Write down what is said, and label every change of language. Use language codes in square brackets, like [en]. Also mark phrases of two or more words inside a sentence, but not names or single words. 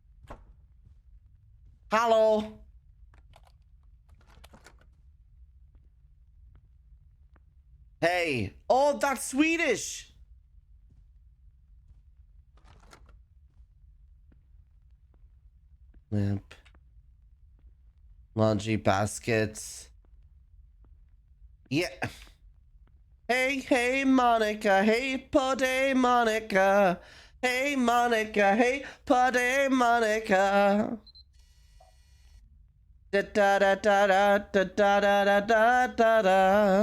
[en] Hello. Hey. Oh, that's Swedish. Lamp. Laundry baskets. Yeah. Hey, hey, Monica. Hey, Puddy, Monica. Hey, Monica. Hey, Puddy, Monica. Da da da da da da da da da da da.